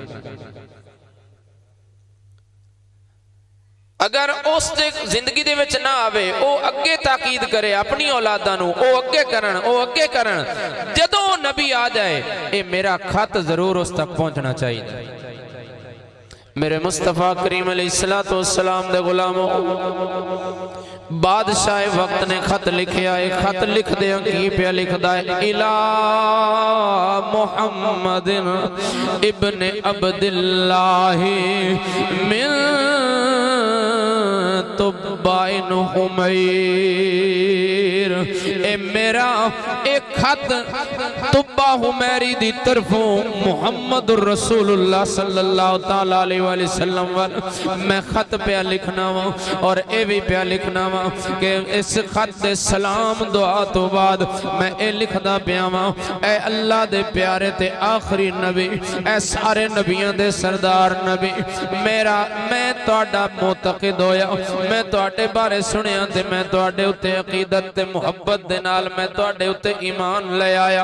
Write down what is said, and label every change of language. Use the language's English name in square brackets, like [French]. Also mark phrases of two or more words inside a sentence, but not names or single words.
[Punjabi] اگر اس زندگی دے وچ نہ آوے، او اگے تاکید کرے اپنی اولاداں نوں، او اگے کرن، او اگے کرن. [Urdu] جدوں نبی آ جائے یہ میرا خط ضرور اس تک پہنچنا چاہیے. [Punjabi] میرے مصطفیٰ کریم [Arabic] عليه الصلاة والسلام [Punjabi] دے غلاموں، بادشاہ وقت نے خط لکھیا ہے. خط لکھ دے کی پے لکھدا ہے, [Arabic] إلى محمد بن عبد الله من تبع حمير. [Punjabi] اے میرا اک خط تبع حمیری دی طرفوں [Arabic] محمد رسول الله صلى الله تعالى عليه وسلم [Punjabi] وال میں خط پے لکھنا وا، اور یہ بھی پے لکھنا وا کہ اس خط دے سلام دعا توں بعد میں یہ لکھدا پیا وا، اے اللہ دے پیارے تے آخری نبی، اے سارے نبیاں دے سردار نبی، میرا میں تہاڈا معتقد ہویا، میں تہاڈے بارے سنیا تے میں تہاڈے اتے عقیدت تے محبت دے نال میں تہاڈے اتے ایمان لے آیا.